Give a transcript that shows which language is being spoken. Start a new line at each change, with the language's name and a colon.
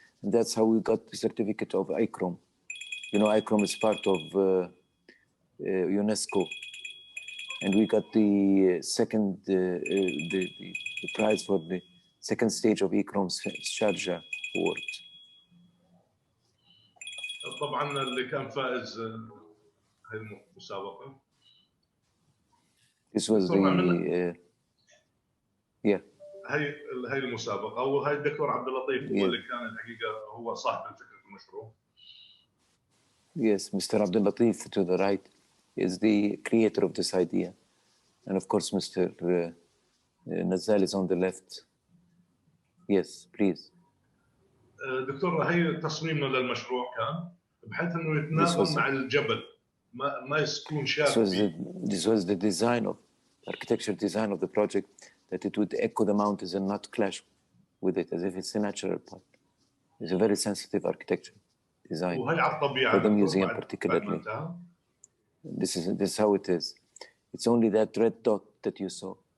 English: And that's how we got the certificate of ICROM. You know, ICROM is part of UNESCO. And we got the second, the prize for the second stage of ICROM's Sharjah Award.
Arabic: طبعا اللي كان فائز هاي المسابقة.
English: This was the yeah.
Arabic: هاي المسابقة وهاي الدكتور عبد اللطيف هو اللي كان الحقيقة هو صاحب الفكرة المشروع.
English: Yes, Mr. Abdul Latif to the right is the creator of this idea. And of course, Mr. Naser is on the left. Yes, please.
Arabic: دكتور هاي تصميمنا للمشروع كان بحيث انه يتناغم مع الجبل ما يكون شاف.
English: This was the design of architecture design of the project, that it would echo the mountains and not clash with it as if it's a natural part. It's a very sensitive architecture design for the museum particularly. This is how it is. It's only that red dot that you saw.